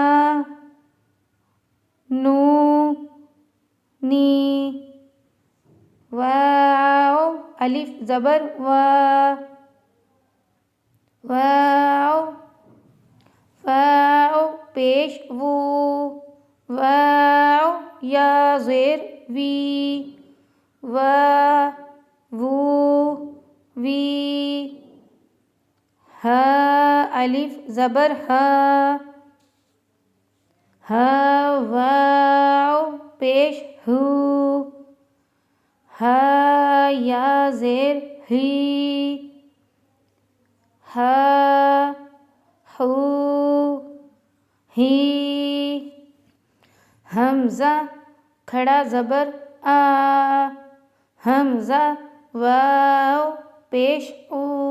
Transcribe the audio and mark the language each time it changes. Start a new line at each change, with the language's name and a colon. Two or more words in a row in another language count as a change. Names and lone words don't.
Urdu: نو نی، واو الف زبر وا، واو واو پیش وو، واو یا زیر وی، وا وو وی، ہا الف زبر ہا، ہا واو پیش ہو، ہا یا زیر ہی، ہا ہو ہی، حمزہ کھڑا زبر آ، حمزہ واو پیش او،